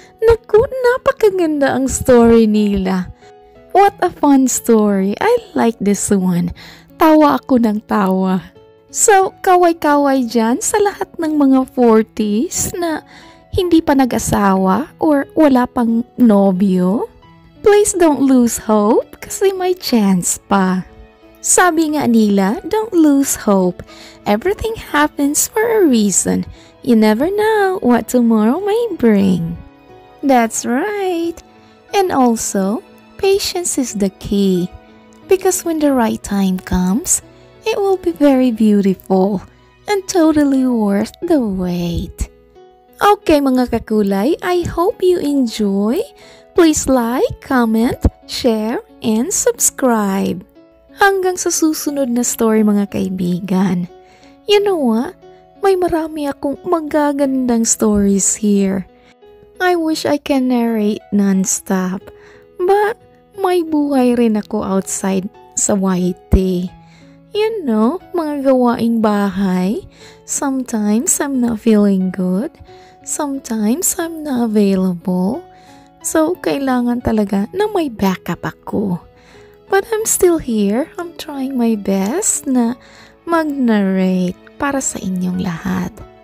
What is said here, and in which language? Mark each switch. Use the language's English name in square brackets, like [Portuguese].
[Filipino] Naku, napakaganda ang story nila. [English] What a fun story. I like this one. [Filipino] Tawa ako ng tawa. So, kaway-kaway dyan sa lahat ng mga 40s na hindi pa nag-asawa or wala pang nobyo. [English] Please don't lose hope [Filipino] kasi may chance pa. Sabi nga nila, [English] don't lose hope. Everything happens for a reason. You never know what tomorrow may bring. That's right. And also, patience is the key. Because when the right time comes, it will be very beautiful and totally worth the wait. Okay [Filipino] mga kakulay, [English] I hope you enjoy. Please like, comment, share, and subscribe. [Filipino] Hanggang sa susunod na story mga kaibigan. [English] You know what? [Filipino] May marami akong magagandang stories here. [English] I wish I can narrate non-stop. [Filipino] But may buhay rin ako outside sa YT. [English] You know, [Filipino] mga gawaing bahay. [English] Sometimes I'm not feeling good. Sometimes I'm not available. So, [Filipino] kailangan talaga na may backup ako. [English] But I'm still here. I'm trying my best [Filipino] na mag-narrate para sa inyong lahat.